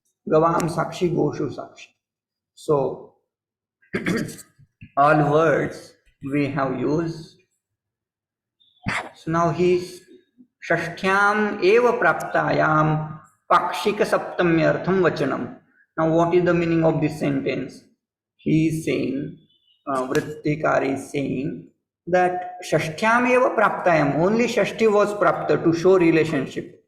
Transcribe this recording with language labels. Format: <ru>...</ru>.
<en>Gavam sakshi, goshu sakshi. So all words we have used. So now he is</en> <sa>षष्ठ्याम एव प्राप्तायाम पाक्षिक सप्तम्यर्थम वचनम.</sa> <en>Now what is the meaning of this sentence? He is saying, Vrittikar is saying that</en> <sa>षष्ठ्याम एव प्राप्तायाम,</sa> <en>only षष्ठी was prapta to show relationship.</en>